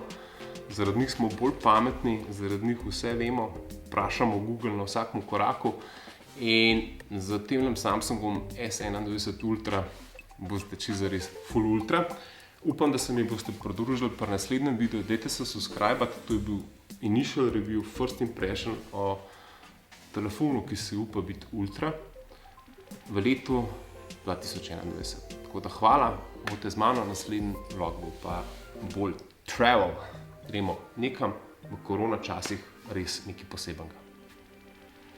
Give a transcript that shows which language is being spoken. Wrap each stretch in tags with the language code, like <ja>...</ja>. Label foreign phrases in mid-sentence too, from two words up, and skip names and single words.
<sl>Zaradi njih smo bolj pametni, zaradi njih vse vemo, vprašamo Google na vsakem koraku in z tem Samsungom S21 Ultra boste čisto res full ultra. Upam, da se mi boste pridružili pri naslednjem videu. Dajte se subscribati, to je bil</sl> <en>initial review, first impression</en> <sl>o telefonu, ki se upa biti ultra v letu 2021. Tako da hvala, boste z mano, naslednji vlog bo pa bolj travel. Gremo nekam v korona časih res nekaj posebenega.</sl>